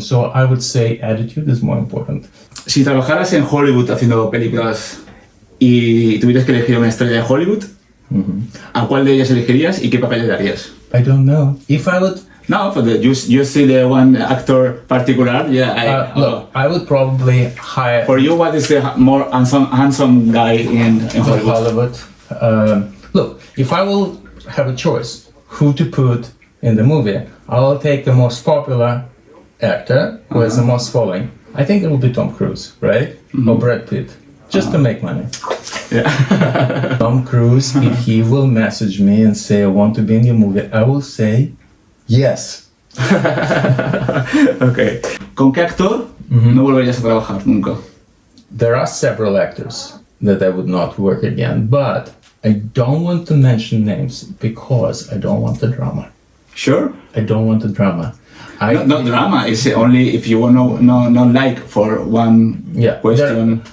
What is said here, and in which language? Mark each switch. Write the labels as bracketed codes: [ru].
[en] So I would say attitude is more important. [es] Si trabajaras en Hollywood haciendo películas y tuvieras que elegir una estrella de Hollywood, ¿a cuál de ellas elegirías y qué papel le darías? [en] I don't know. If I would, No, for you see the one actor particular. Yeah. look, I would probably hire For you, what is the more handsome guy in Hollywood? Hollywood. Look, if I will have a choice who to put in the movie, I'll take the most popular actor who has the most following. I think it will be Tom Cruise, right? Or Brad Pitt, just to make money. Yeah. Tom Cruise, if he will message me and say I want to be in your movie, I will say yes. Okay. [es] ¿Con qué actor no volverías a trabajar nunca? [en] There are several actors that I would not work again, but I don't want to mention names because I don't want the drama. Sure. I don't want the drama. Not drama. It's only if you want no like for one question.